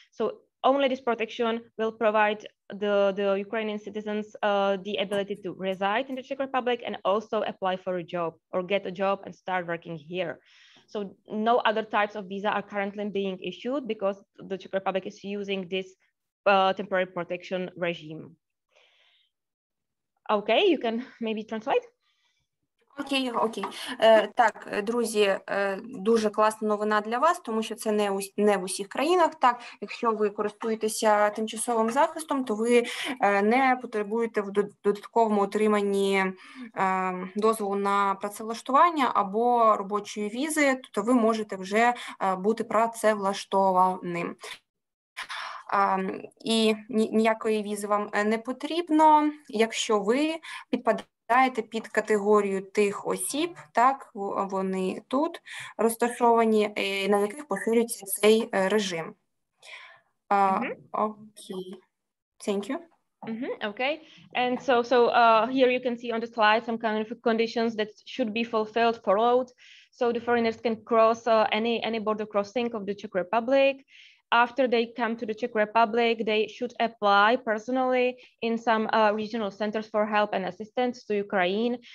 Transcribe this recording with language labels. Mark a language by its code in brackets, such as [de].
[en] So only this protection will provide the Ukrainian citizens the ability to reside in the Czech Republic and also apply for a job or get a job and start working here. So no other types of visa are currently being issued because the Czech Republic is using this temporary protection regime. Okay, you can maybe translate. [uk] Окей. Так, друзі, дуже класна новина для вас, тому що це не в усіх країнах. Так, якщо ви користуєтеся тимчасовим захистом, то ви не потребуєте в додатковому отриманні дозволу на працевлаштування або робочої візи, тобто ви можете вже бути працевлаштованим. І ніякої візи вам не потрібно, якщо ви підпадаєте під категорію тих осіб, так, вони тут розташовані, на яких поширюється цей режим. [en] Окей. Thank you. Okay, and so here you can see on the slide some kind of conditions that should be fulfilled, followed. So the foreigners can cross any border crossing of the Czech Republic. After they come to the Czech Republic, they should apply personally in some regional centers for help and assistance to Ukraine.